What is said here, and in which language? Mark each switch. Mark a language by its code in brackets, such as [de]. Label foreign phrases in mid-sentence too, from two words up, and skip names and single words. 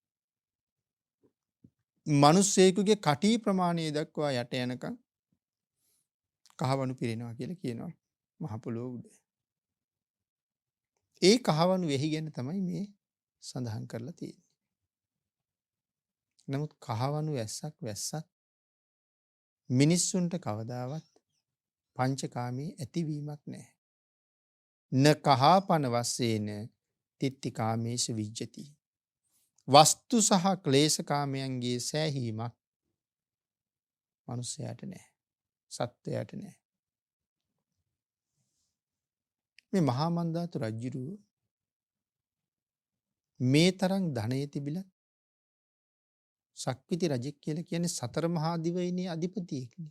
[si] මිනිස්සෙකුගේ කටි ප්‍රමාණය දක්වා යට යනකම් කහවණු පිරෙනවා කියලා කියනවා මහ පොළොව උඩ. ඒ කහවණු වෙහි ගැන තමයි මේ සඳහන් කරලා තියෙන්නේ. නමුත් කහවණු වැස්සක් වැස්සත් මිනිස්සුන්ට කවදාවත් පංචකාමී ඇතිවීමක් නැහැ. [pi] න කහාපන වස්සේන තිත්ති කාමේසු විජ්ජති. [si] වස්තු සහ ක්ලේශ කාමයන්ගේ සෑහීමක් මනුස්සයාට නැහැ. සත්වයාට නැහැ. මේ මහා මන්දාතු රජුරුව මේ තරම් ධනය තිබිලා සක්විති රජෙක් කියලා කියන්නේ සතර මහා දිවයිනේ අධිපතියෙක්නේ.